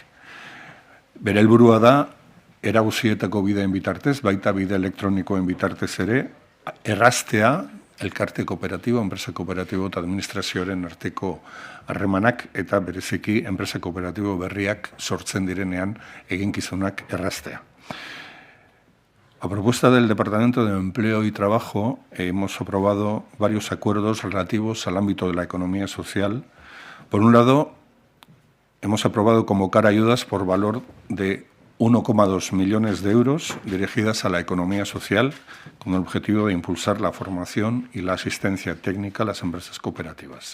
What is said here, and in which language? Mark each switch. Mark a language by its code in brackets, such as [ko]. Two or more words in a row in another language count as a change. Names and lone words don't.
[eu] Bere helburua da, eraguzietako bideen bitartez, baita bide elektronikoen bitartez ere, erraztea elkarte kooperatibo, enpresa kooperatibo eta administrazioaren arteko harremanak eta bereziki enpresa kooperatibo berriak sortzen direnean eginkizunak erraztea. [es] A propuesta del Departamento de Empleo y Trabajo, hemos aprobado varios acuerdos relativos al ámbito de la economía social. Por un lado, hemos aprobado convocar ayudas por valor de 1,2 millones de euros dirigidas a la economía social con el objetivo de impulsar la formación y la asistencia técnica a las empresas cooperativas.